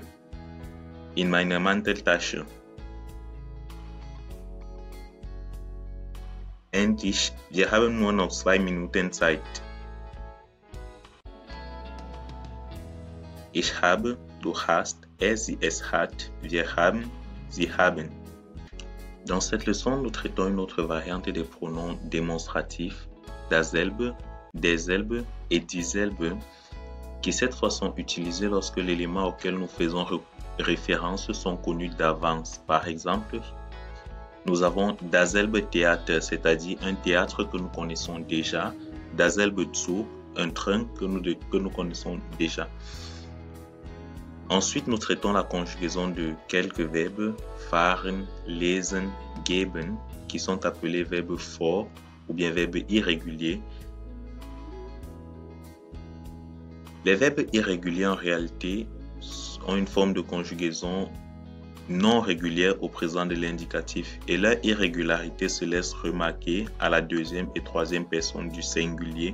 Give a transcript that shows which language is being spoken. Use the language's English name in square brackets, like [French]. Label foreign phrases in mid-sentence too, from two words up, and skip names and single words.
[German] In meiner Manteltasche. Endlich, wir haben nur noch 2 Minuten Zeit. Ich habe, du hast, sie, es hat, wir haben, sie haben. [French] Dans cette leçon, nous traitons une autre variante des pronoms démonstratifs, [German] dasselbe, derselbe et dieselbe, [French] qui cette fois sont utilisés lorsque l'élément auquel nous faisons référence sont connus d'avance. Par exemple, nous avons [German] dasselbe Theater, [French] c'est-à-dire un théâtre que nous connaissons déjà, [German] dasselbe Zug, [French] un train que nous connaissons déjà. Ensuite, nous traitons la conjugaison de quelques verbes, [German] fahren, lesen, geben, [French] qui sont appelés verbes forts ou bien verbes irréguliers. Les verbes irréguliers en réalité ont une forme de conjugaison non régulière au présent de l'indicatif et leur irrégularité se laisse remarquer à la deuxième et troisième personne du singulier.